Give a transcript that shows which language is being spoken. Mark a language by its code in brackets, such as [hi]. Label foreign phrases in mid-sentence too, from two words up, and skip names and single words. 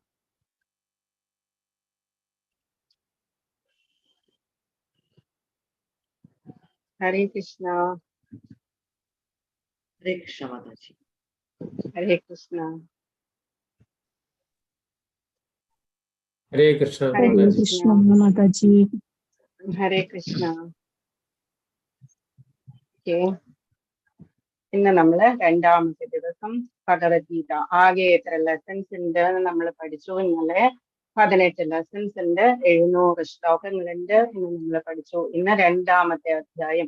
[hi] हरे कृष्ण। हरे कृष्ण माताजी। हरे कृष्ण। हरे कृष्ण हरे हरे माताजी। कृष्ण माताजी। हरे कृष्ण। [ml] ഓക്കെ, ഇന്ന് നമ്മള് രണ്ടാമത്തെ ദിവസം ഭഗവത്ഗീത. ആകെ എത്ര ലെസൺസ് ഉണ്ട് എന്ന് നമ്മൾ പഠിച്ചു. ഇന്നലെ 18 ലെസൺസ് ഉണ്ട്, 700 ശ്ലോകങ്ങളുണ്ട് എന്ന് നമ്മൾ പഠിച്ചു. ഇന്ന് രണ്ടാമത്തെ അധ്യായം.